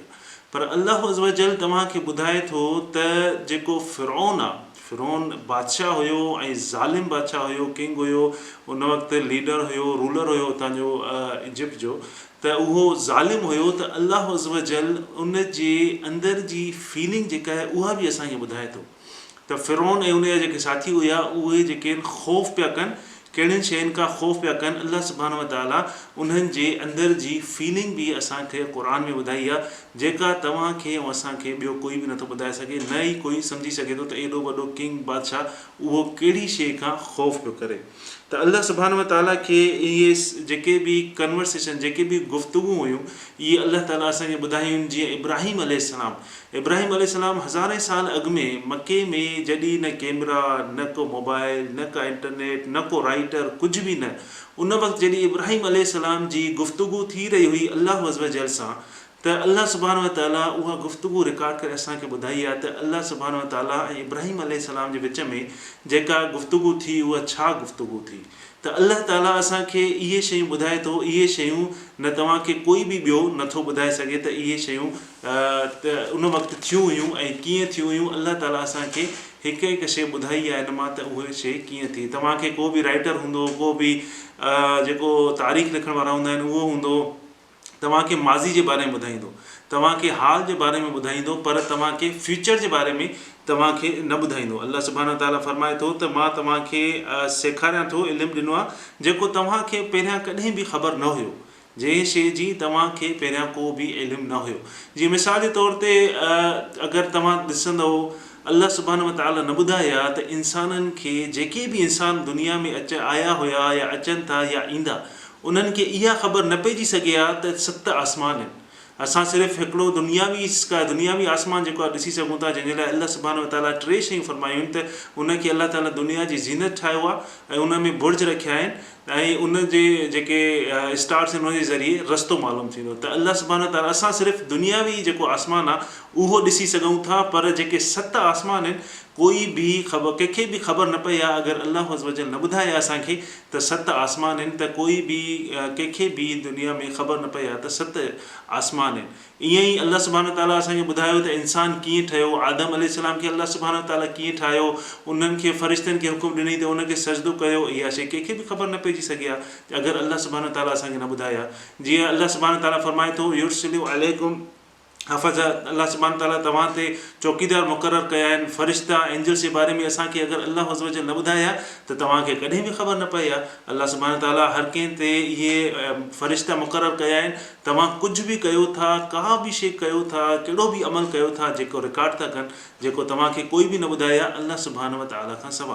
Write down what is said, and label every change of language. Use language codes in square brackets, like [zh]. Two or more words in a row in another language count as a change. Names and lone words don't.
[sd] आहे पर [ar] الله عز وجل [sd] तव्हांखे ॿुधाए थो त जेको फ़िरौन आहे फ़िरौन बादशाह हुयो ऐं ज़ालिम बादशाह हुयो किंग हुयो उन वक़्तु लीडर हुयो रूलर हुयो उतां जो इजिप्ट जो त उहो ज़ालिम हुयो त [ar] الله عز وجل [sd] उन जे अंदरि जी फीलिंग जेका आहे उहा बि असांखे ॿुधाए थो त फ़िरौन ऐं उनजा जेके साथी हुया उहे जेके ख़ौफ़ पिया कनि कहिड़ियुनि शयुनि खां ख़ौफ़ पिया कनि [ar] الله سبحانه وتعالى [sd] उन्हनि जे अंदरि जी फीलिंग बि असांखे क़ुर में ॿुधाई आहे जेका तव्हांखे ऐं असांखे ॿियो कोई बि नथो ॿुधाए सघे न ई कोई सम्झी सघे थो त एॾो वॾो किंग बादशाह उहो कहिड़ी शइ खां ख़ौफ़ पियो करे त [ar] الله سبحانه وتعالى [sd] खे इहे जेके बि कन्वर्सेशन जेके बि गुफ़्तगू हुयूं इहे अल्लाह ताला असांखे ॿुधायूं जीअं इब्राहिम अलैहिस्सलाम हज़ारे साल अॻु में मके में जॾहिं न कैमरा न को मोबाइल न का इंटरनेट न को राइटर कुझु बि न उन वक़्तु जॾहिं इब्राहिम अलैहिस्सलाम जी गुफ़्तगू थी रही हुई [ar] الله عز وجل [sd] सां त [ar] الله سبحانه وتعالى [sd] उहा गुफ़्तगू रिकॉर्ड करे असांखे ॿुधाई आहे त [ar] الله سبحانه وتعالى [sd] ऐं इब्राहिम अलैहिस्सलाम जे विच में जेका गुफ़्तगू थी उहा छा गुफ़्तगू थी त अल्लाह ताला असांखे इहे शयूं ॿुधाए थो इहे शयूं न तव्हांखे कोई बि ॿियो नथो ॿुधाए सघे त इहे शयूं त उन वक़्तु थियूं हुयूं ऐं कीअं थियूं हुयूं अल्लाह ताला असांखे हिकु हिकु शइ ॿुधाई आहे हिन मां त उहे शइ कीअं थी तव्हांखे को बि राइटर हूंदो को बि जेको तारीख़ लिखण वारा हूंदा आहिनि उहो हूंदो तव्हांखे माज़ी जे बारे में ॿुधाईंदो तव्हांखे हाल जे बारे में ॿुधाईंदो पर तव्हांखे फ्यूचर जे बारे में तव्हांखे न ॿुधाईंदो [ar] الله سبحانه وتعالى [sd] फरमाए थो त मां तव्हांखे सेखारियां थो इल्मु ॾिनो आहे जेको तव्हांखे पहिरियां कॾहिं बि ख़बर न हुयो जंहिं शइ जी तव्हांखे पहिरियां को बि इल्मु न हुयो जीअं मिसाल जे तौर ते अगरि तव्हां ॾिसंदव [ar] الله سبحانه وتعالى [sd] न ॿुधाया त इंसाननि खे जेके बि इंसान दुनिया में आया हुया या अचनि था या ईंदा उन्हनि खे इहा ख़बर न पइजी सघे आहे त 7 आसमान आहिनि असां सिर्फ़ु हिकिड़ो दुनियावी आसमान जेको आहे ॾिसी सघूं था जंहिंजे लाइ [ar] الله سبحانه وتعالى [sd] 3 शयूं फरमायूं आहिनि त उनखे अल्लाह ताला दुनिया जी ज़ीनत ठाहियो आहे ऐं उन में बुर्ज रखिया आहिनि ऐं उन जे जेके स्टार्स आहिनि उन जे ज़रिए रस्तो मालूम थींदो त [ar] الله سبحانه وتعالى [sd] असां सिर्फ़ु दुनियावी जेको आसमान आहे उहो ॾिसी सघूं था पर जेके 7 आसमान आहिनि कोई बि कंहिंखे बि ख़बर न पई आहे अगरि [ar] الله عز وجل [sd] न ॿुधाए असांखे त 7 आसमान आहिनि त कोई बि कंहिंखे बि दुनिया में ख़बर न पई आहे त 7 आसमान आहिनि ईअं ई [ar] الله سبحانه وتعالى [sd] असांखे ॿुधायो त इंसानु कीअं ठहियो आदम अलैहिस्सलाम खे [ar] الله سبحانه وتعالى [sd] कीअं ठाहियो उन्हनि खे फ़रिश्तनि खे हुकुम ॾिनई त उनखे सजदो कयो इहा शइ कंहिंखे बि ख़बर न पइजी सघे आहे अगरि [ar] الله سبحانه وتعالى [sd] असांखे न ॿुधाया जीअं [ar] الله سبحانه وتعالى [sd] फरमाए थो [ar] يرسل عليكم حفظة الله سبحانه تعالى [sd] तव्हां ते चौकीदार मुक़ररु कया आहिनि, फ़रिश्ता एंजल्स जे बारे में असांखे अगरि [ar] الله عز وجل [sd] न ॿुधाया त तव्हांखे कॾहिं बि ख़बर न पई आहे। [ar] الله سبحانه تعالى [sd] हर कंहिं ते इहे फ़रिश्ता मुक़ररु कया आहिनि। तव्हां कुझु बि कयो था, का बि शइ कयो था, कहिड़ो बि अमल कयो था, जेको रिकॉर्ड था कनि, जेको तव्हांखे कोई बि न ॿुधाया [ar] الله سبحانه تعالى [sd] खां सवाइ।